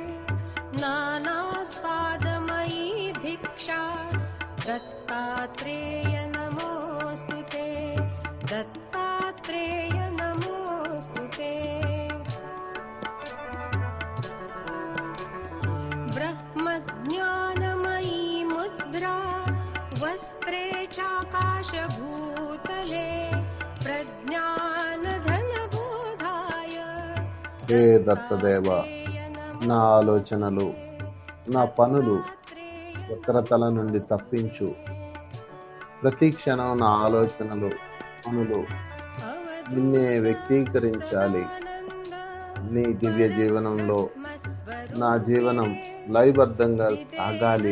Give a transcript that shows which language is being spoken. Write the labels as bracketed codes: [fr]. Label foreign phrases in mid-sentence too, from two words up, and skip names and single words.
[sa] नानास्वादमयी भिक्षा दत्तात्रेय नमोऽस्तु ते दत्तात्रेय नमोऽस्तु ते ब्रह्मज्ञानमयी मुद्रा वस्त्रे चाकाशभूतले प्रज्ञानधनबोधाय [te] హే దత్తదేవ, నా ఆలోచనలు నా పనులు వక్రతల నుండి తప్పించు. ప్రతి క్షణం నా ఆలోచనలు పనులు నిన్నే వ్యక్తీకరించాలి. నీ దివ్య జీవనంలో నా జీవనం లయబద్ధంగా సాగాలి.